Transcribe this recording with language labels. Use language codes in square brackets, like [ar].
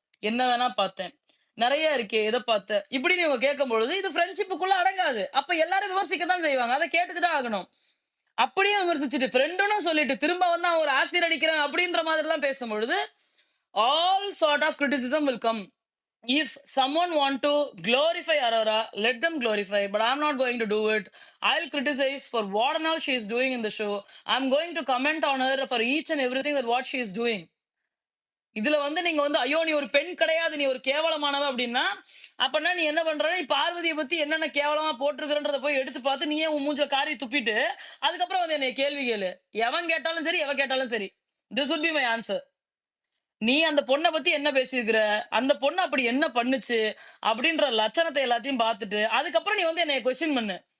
[ta] என்ன வேணா பார்த்தேன். நெறைய இருக்கே. எத பார்த்த? இப்படின்னு இவங்க கேட்கும்பொழுது, இது ஃப்ரெண்ட்ஷிப்புக்குள்ள அடங்காது. அப்ப எல்லாரும் விமர்சிக்க தான் செய்வாங்க. அத கேட்டுட்டு தான் ஆகணும். அப்படியே விமர்சிச்சுட்டு ஃப்ரெண்டுன்னு சொல்லிட்டு திரும்ப வந்து அவன் ஒரு ஆசிட் அடிக்கிறான் அப்படின்ற மாதிரிலாம் பேசும்பொழுது, [en] All sort of criticism will come. If someone want to glorify Aurora, let them glorify. But I'm not going to do it. I'll criticize for what and all she is doing in the show. I'm going to comment on her for each and everything that what she is doing. [ta] இதுல வந்து நீங்க வந்து ஐயோ நீ ஒரு பெண் கிடையாது நீ ஒரு கேவலமானவ அப்படின்னா அப்பனா நீ என்ன பண்ற நீ பார்வதியை பத்தி என்னென்ன கேவலமா போட்டிருக்கிறன்றத போய் எடுத்து பார்த்து நீயே உன் மூஞ்ச காரி துப்பிட்டு அதுக்கப்புறம் வந்து என்னை கேள்வி கேளு. எவன் கேட்டாலும் சரி எவ கேட்டாலும் சரி, [en] This would be my answer. [ta] நீ அந்த பொண்ணை பத்தி என்ன பேசியிருக்கிற, அந்த பொண்ணு அப்படி என்ன பண்ணுச்சு அப்படின்ற லட்சணத்தை எல்லாத்தையும் பார்த்துட்டு அதுக்கப்புறம் நீ வந்து என்னை கொஸ்டின் பண்ணு.